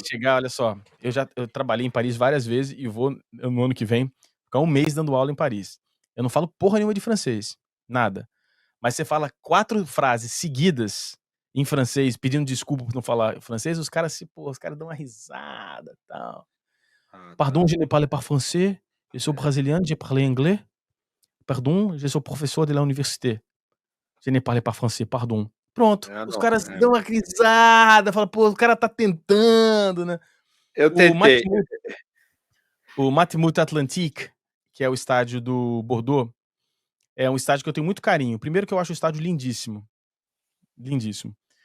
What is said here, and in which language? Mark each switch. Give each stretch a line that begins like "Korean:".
Portuguese: chegar, olha só, eu trabalhei em Paris várias vezes e vou no ano que vem ficar um mês dando aula em Paris. Eu não falo porra nenhuma de francês, nada. Mas você fala 4 frases seguidas em francês, pedindo desculpa por não falar francês, os caras dão uma risada, tal. Ah,
French: "Pardon,
Portuguese: tá.
French: je ne parle pas français, je suis brésilienne, je parle anglais. Pardon, je suis professeur de la université. Je ne parle pas français, pardon".
Portuguese: Pronto, os Não, caras dão uma risada, fala: "Pô, o cara tá tentando, né". eu O tentei. Matmut o Matmut Atlantique, que é o estádio do Bordeaux, é um estádio que eu tenho muito carinho. Primeiro que eu acho o estádio lindíssimo, lindíssimo.